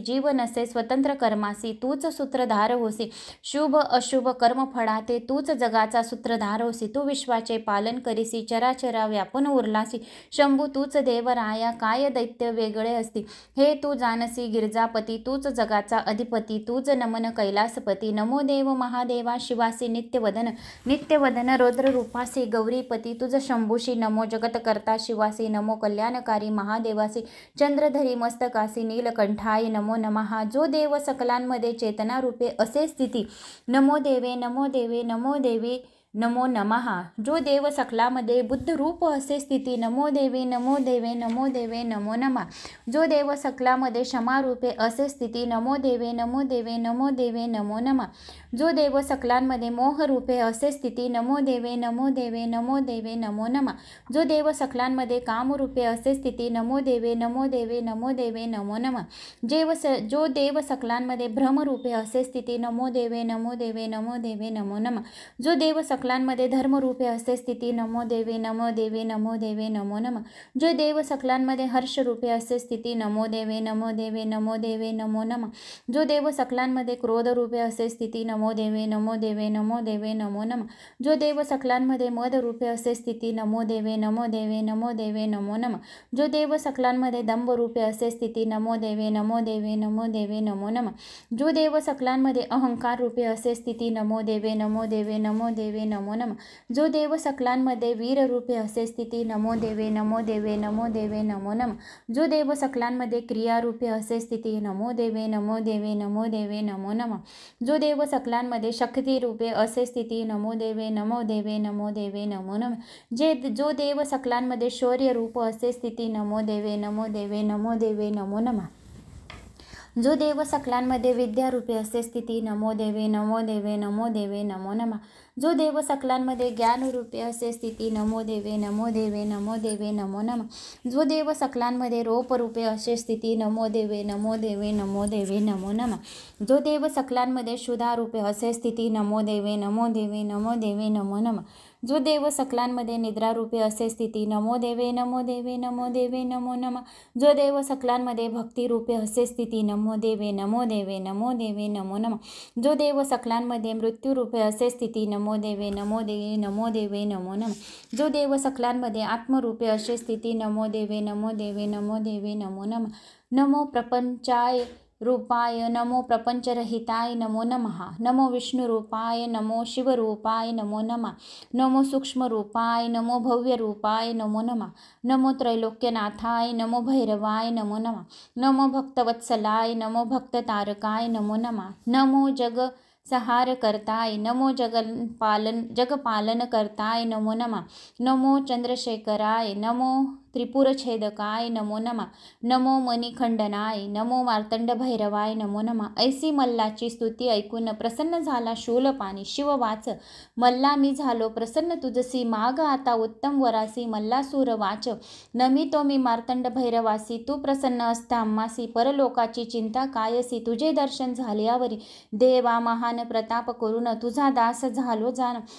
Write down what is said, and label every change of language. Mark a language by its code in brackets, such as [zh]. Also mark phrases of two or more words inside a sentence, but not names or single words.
[mr] जीव नसे स्वतंत्र कर्मासी तूच सूत्रधार होसी. शुभ अशुभ कर्म फळाते तूच जगाचा सूत्रधार होसी. तू विश्वाचे पालन करीसी चराचरा व्यापून उरलासी. शंभू तूच देवराया काय दैत्य वेगळे असती. हे तू जानसी गिरजापती तूच जगाचा अधिपती. तूच नमन कैलासपती. नमो देव महादेवा शिवासी नित्यवदन रौद्र रूपासी. गौरीपती तुझ शंभूशी नमो. जगतकर्ता शिवासी नमो. कल्याणकारी महादेवासी. चंद्रधरी मस्तकासी [sa] नीलकंठाय नमो नमः. [mr] जो देव सकलांमध्ये चेतना रूपे असे स्थिती. [sa] नमो देवे नमो देवे नमो देवी नमो नमः. [mr] जो देव सकलामध्ये बुद्ध रूप असे स्थिती. [sa] नमो देवी नमो देवे नमो देवे नमो नमः. [mr] जो देव सकलामध्ये क्षमा रूपे असे स्थिती. [sa] नमो देवे नमो देवे नमो देवे नमो नमः. [mr] जो देव सकलांमध्ये मोह रूपे असे स्थिती. [sa] नमो देवे नमो देवे नमो देवे नमो नमः. [mr] जो देव सकलांमध्ये काम रूपे असे स्थिती. [sa] नमो देवे नमो देवे नमो देवे नमो नमः. [mr] जो देव सकलांमध्ये भ्रम रूपे असे स्थिती. [sa] नमो देवे नमो देवे नमो देवे नमो नमः. [mr] जो देव सकलांमध्ये धर्मरूपे असे स्थिती. [sa] नमो देवे नमो देवे नमो देवे नमो नमः. [mr] जो देव सकलांमध्ये हर्ष रूपे असे स्थिती. [sa] नमो देवे नमो देवे नमो देवे नमो नमः. [mr] जो देव सकलांमध्ये क्रोध रूपे असे स्थिती. [sa] नमो देवे नमो देवे नमो देवे नमो नमः. [mr] जो देव सकलांमध्ये मद रूपे असे स्थिती. [sa] नमो देवे नमो देवे नमो देवे नमो नमः. [mr] जो देव सकलांमध्ये दंभ रूपे असे स्थिती. [sa] नमो देवे नमो देवे नमो देवे नमो नमः. [mr] जो देव सकलांमध्ये अहंकार रूपे असे स्थिती. [sa] नमो देवे नमो देवे नमो देवे नमो नमः. [mr] जो देव सकलांमध्ये वीर रूपे असे स्थिती. [sa] नमो देवे नमो देवे नमो देवे नमो नमः. [mr] जो देव सकलांमध्ये क्रिया रूपे असे स्थिती. [sa] नमो देवे नमो देवे नमो देवे नमो नमः. [mr] जो देव सकलांमध्ये शक्ती रूपे असे स्थिती. [sa] नमो देवे नमो देवे नमो देवे नमो नमः. [mr] जो देव सकलांमध्ये शौर्य रूप असे स्थिती. [sa] नमो देवे नमो देवे नमो देवे नमो नमः. [mr] जो देव सकलांमध्ये विद्या रूपे असे स्थिती. [sa] नमो देवे नमो देवे नमो देवे नमो नमः. [mr] जो देव सकलांमध्ये ज्ञान रूपे असे स्थिती. [sa] नमो देवे नमो देवे नमो देवे नमो नमः. [mr] जो देव सकलांमध्ये रोप रूपे असे स्थिती. [sa] नमो देवे नमो देवे नमो देवे नमो नमः. [mr] जो देव सकलांमध्ये क्षुधा रूपे असे स्थिती. [sa] नमो देवे नमो देवे नमो देवे नमो नमः. [mr] जो देव सकलांमध्ये निद्रा रूपे असे स्थिती. [sa] नमो देवे नमो देवे नमो देवे नमो नमः. [mr] जो देव सकलांमध्ये भक्ती रूपे असे स्थिती. [sa] नमो देवे नमो देवे नमो देवे नमो नमः. [mr] जो देव सकलांमध्ये मृत्यू रूपे असे स्थिती. [sa] नमो देवे नमो देवे नमो देवे नमो नमः. [mr] जो देव सकलांमध्ये आत्मरूपे असे स्थिती. [sa] नमो देवे नमो देवे नमो देवे नमो नमः. नमो प्रपंचाय रूपाय नमो प्रपंचरहिताय नमो नमः. नमो विष्णुरूपाय नमो शिवरूपाय नमो नमः. नमो सूक्ष्मरूपाय नमो भव्यरूपाय नमो नमः. नमो त्रैलोक्यनाथाय नमो भैरवाय नमो नमः. नमो भक्तवत्सलाय नमो भक्ततारकाय नमो नमः. नमो जग संहार करताय नमो जगपालन करताय नमो नमः. नमो चंद्रशेखराय नमो त्रिपुरछेदकाय नमो नमः. नमो मणिखंडनाय नमो मार्तंड भैरवाय नमो नमः. [mr] ऐसी मल्लाची स्तुती ऐकून प्रसन्न झाला शूलपाणी. [sa] शिव वाच. [mr] मल्ला मी झालो प्रसन्न तुझसी. माग आता उत्तम वरासी. मल्लासूर वाच. नमितो मी मार्तंड भैरवासी. तू प्रसन्न असता आम्हासी. परलोकाची चिंता कायसी. तुझे दर्शन झाल्यावरी देवा महान प्रताप करून तुझा दास झालो जाण.